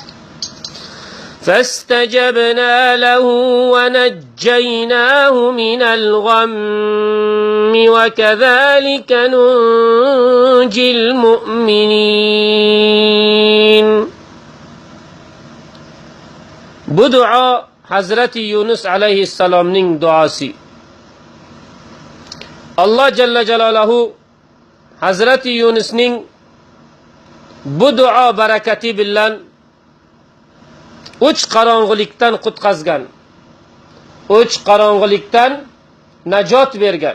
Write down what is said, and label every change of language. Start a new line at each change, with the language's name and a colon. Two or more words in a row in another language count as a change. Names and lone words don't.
Arabic: فاستجبنا له ونجيناه من الغم وكذلك ننجي المؤمنين.
Uzbek: Bu duo Hazreti Yunus alayhissalomning duosi. Allah Jalla Jalaluhu Hazreti Yunusning bu duo barakati bilan uch qorong'ilikdan qutqazgan, uch qorong'ilikdan najot bergan.